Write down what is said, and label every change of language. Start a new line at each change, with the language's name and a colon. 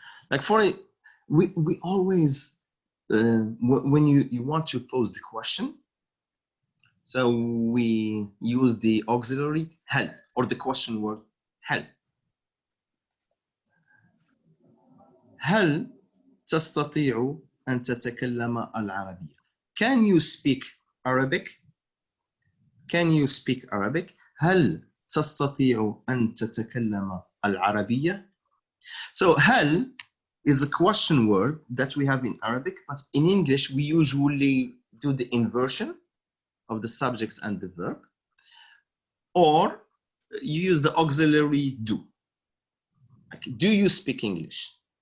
English: Like we always when you want to pose the question, so we use the auxiliary هل or the question word هل.
Arabic: هل تستطيع أن تتكلم العربية؟
English: Can you speak Arabic? Can you speak Arabic?
Arabic: هل تستطيع أن تتكلم العربية?
English: So هل is a question word that we have in Arabic, but in English we usually do the inversion of the subjects and the verb, or you use the auxiliary do. Like, do you speak English?